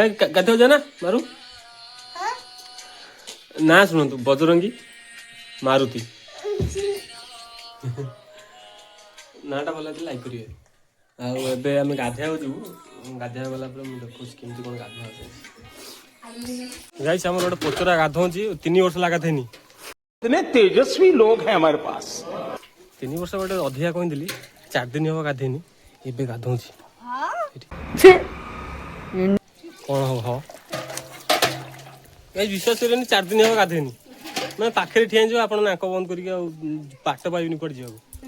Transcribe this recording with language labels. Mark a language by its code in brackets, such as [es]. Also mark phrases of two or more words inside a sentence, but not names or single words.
[or] ଗାଧୋଇବାକୁ ଯିବା ନା ମାରୁ? ନା ଶୁଣନ୍ତୁ, ବଜରଙ୍ଗୀ, ମାରୁତି। ନାଁଟା ଭଲ ହେଇଥିଲେ ଲାଇକ୍ କରିବେ। ଆଉ ଏବେ ଆମେ ଗାଧୋଇବାକୁ ଯିବୁ। ଗାଧୋଇବାକୁ ଗଲା ପରେ ମୁଁ ଦେଖୁଛି କେମିତି କ'ଣ ଗାଧୁଆ ଅଛି। ଗାଇସ୍, ଆମର ଗୋଟେ ପଚରା ଗାଧୋଉଛି। 3 ବର୍ଷ ହେଲା ଗାଧେଇନି। [hi] इतने तेजस्वी लोग हैं हमारे पास। [or] 3 ବର୍ଷ ଗୋଟେ ଅଧିକା କହିଥିଲି। 4 ଦିନ ହବ ଗାଧେଇନି, ଏବେ ଗାଧୋଉଛି। କ'ଣ ହବ? ଗାଇସ୍, ବିଶ୍ୱାସ କରିବେନି, 4 ଦିନ ହବ ଗାଧେଇନି। ମାନେ ପାଖରେ ଠିଆ ହେଇଯିବ, ଆପଣ ନାକ ବନ୍ଦ କରିକି ଆଉ ବାଟ ପାଇବିନି କୁଆଡ଼େ ଯିବାକୁ।